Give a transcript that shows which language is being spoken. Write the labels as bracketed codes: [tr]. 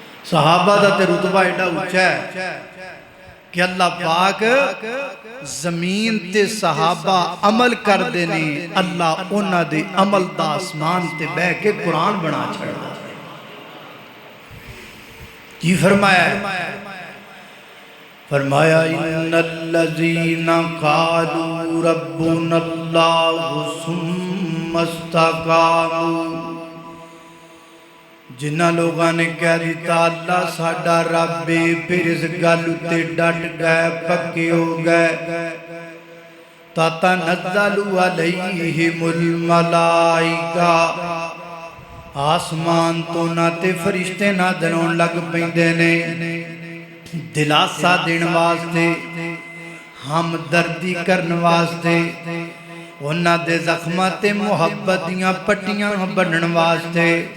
[pa] صحابہ دا تے رتبہ ایڈا اونچا ہے کہ اللہ پاک زمین تے صحابہ عمل کر دینے, اللہ انہاں دے عمل دا آسمان تے بہ کے قرآن بنا چھڑ دا. کی فرمایا ہے؟ فرمایا [ar] ان الذین قالوا ربنا اللہ ثم استقاموا, [pa] جنہ لوگاں نے کہہ دیتا اللہ ساڈا رب پھر اس گل تے ڈٹ گئے پکے ہو گئے. [ar] تتنزل علیہم الملائکہ, [pa] آسمان تو نہ تے فرشتے نازل ہون لگ پیندے نے دلاسا دین واسطے, ہمدردی کرن واسطے, انہاں دے زخماں تے محبت دیاں پٹیاں بنن واسطے.